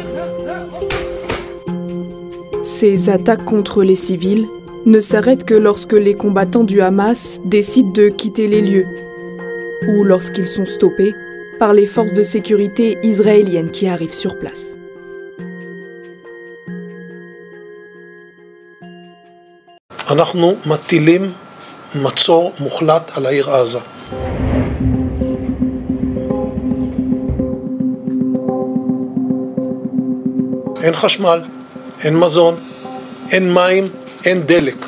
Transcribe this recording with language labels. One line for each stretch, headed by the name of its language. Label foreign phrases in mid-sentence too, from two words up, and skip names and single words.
French: Ces attaques contre les civils ne s'arrêtent que lorsque les combattants du Hamas décident de quitter les lieux, ou lorsqu'ils sont stoppés par les forces de sécurité israéliennes qui arrivent sur place.
Hebrew: אנחנו מטילים מצור מוחלט על העיר עזה. אין חשמל, אין מזון, אין מים, אין דלק.